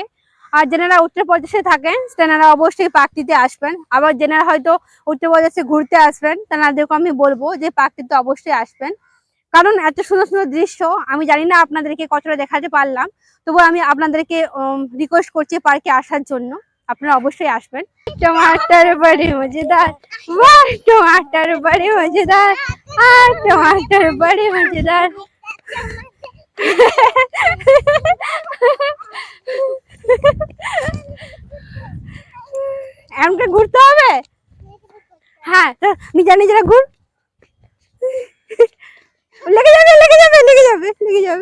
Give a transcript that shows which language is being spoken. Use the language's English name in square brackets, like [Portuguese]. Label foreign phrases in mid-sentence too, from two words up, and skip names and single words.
[Bangla] আর যারা উত্তরপ্রদেশে থাকেন তেনারা অবশ্যই পার্কটিতে আসবেন, আবার যারা হয়তো উত্তরপ্রদেশে ঘুরতে আসবেন তেনাদেরকে আমি বলবো যে পার্কটিতে অবশ্যই আসবেন, কারণ এত সুন্দর সুন্দর দৃশ্য আমি জানি না আপনাদেরকে কতটা দেখাতে পারলাম, তবু আমি আপনাদেরকে রিকোয়েস্ট করছি পার্কে আসার জন্য, আপনারা অবশ্যই আসবেন। [Hindi] टमाटर बड़े मजेदार, वाह टमाटर बड़े मजेदार, टमाटर बड़े मजेदार। [Bangla] এমনটা ঘুরতে হবে, হ্যাঁ তো নিজেরা ঘুর, লেগে যাবে লেগে যাবে লেগে যাবে লেগে যাবে।